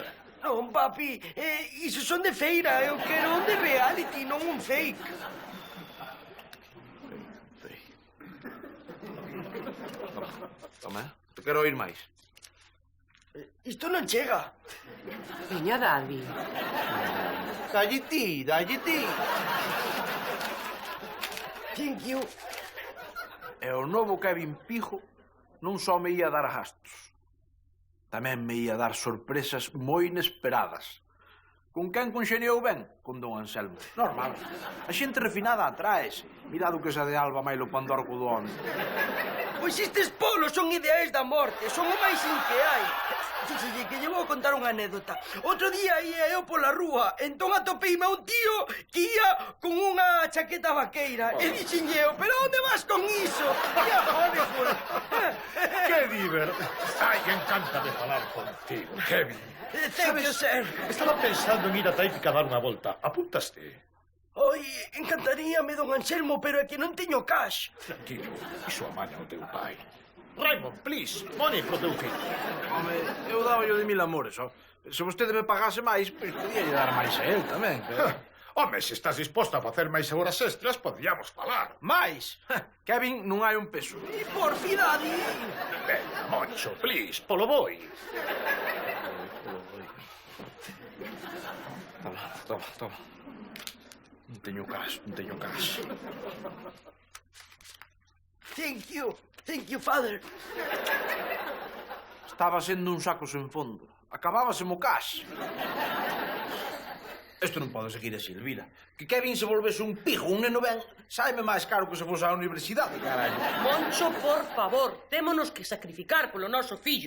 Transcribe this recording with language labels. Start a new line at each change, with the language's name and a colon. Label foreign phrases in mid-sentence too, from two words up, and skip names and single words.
Galician: Non, papi, iso son de feira, eu quero un de reality, non un fake. Toma, te quero oír máis. Isto non chega. Veña, Daddy. Dalle ti, dalle ti.
English: Thank you.
Galician: E o novo Kevin Pijo non só me ia dar gastos, tamén me ia dar sorpresas moi inesperadas. Con quen conxeniou ben? Con don Anselmo. Normal. A xente refinada atraese. Mirad o que esa de Alba mailo pandorco do home. Pois estes polos son ideais da morte, son o máis in que hai. Fíxelle que lle vou contar unha anécdota. Outro día ia eu pola rúa, entón atopeime a un tío que ia con unha chaqueta vaqueira. E dixenlle eu, pero onde vas con iso? E a joder,
Spanish: ¡Qué diver!
Galician: ¡Ay, encanta de falar contigo, Kevin!
English: Thank you, sir.
Galician: Estaba pensando en ir a Táitica a dar unha volta. Apuntaste? Oi, encantaríame, don Anselmo, pero é que non teño cash. Tranquilo, iso amaña o teu pai. Raymond,
English: please, money
Galician: pro teu fillo. Home, eu daba yo de 1000 amores, ó. Se vostede me pagase máis, pois podía lle dar máis a él tamén. Home, se estás disposto a facer máis horas extras, podríamos falar. Máis? Kevin, non hai un peso. E por fidade. Venga, Moncho, please, polo boi. Toma. Non teño cash.
English: Thank you, father.
Galician: Estaba sendo un saco sen fondo. Acabábaseme o cash. Isto non pode seguir así, Elvira. Que Kevin se volvese un pijo, un neno ben, saime máis caro que se fose á universidade, carallo. Moncho, por favor, témonos que sacrificar polo noso fillo.